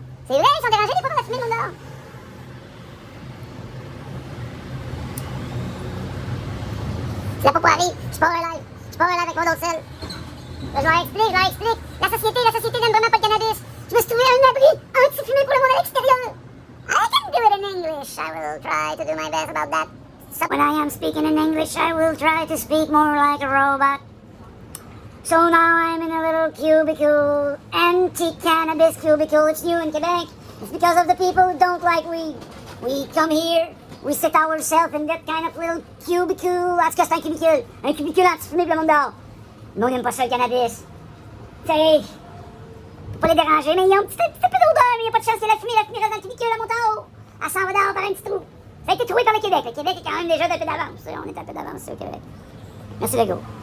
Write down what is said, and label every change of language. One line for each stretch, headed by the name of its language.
French: C'est vrai, ils sont dérangés des fois par la fumée, le monde dehors. C'est la popoirie, je pars un live. Je pars un live avec mon autre sel. Je leur explique. La société n'aime vraiment pas le cannabis. Je me suis trouvé un abri anti-fumée pour le monde à l'extérieur.
English: I can do it in English. I will try to do my best about that. So when I am speaking in English, I will try to speak more like a robot. So now I'm in a little cubicle, anti-cannabis cubicle. It's new in Quebec. It's because of the people who don't like weed. We come here, we sit ourselves in that kind of little cubicle.
French: En tout cas, c'est un cubicule. Un cubicule anti-fumée pour le monde dehors. Le monde n'aime pas ça, le cannabis. Tu sais, faut pas les déranger, mais ils ont un petit peu d'odeur, mais il n'y a pas de chance que la fumée reste dans le cubicule, elle monte en haut. Elle s'en va dehors par un petit trou. Ça a été trouvé par le Québec. Le Québec est quand même déjà d'un peu d'avance. On est un peu d'avance au Québec. Merci, Legault.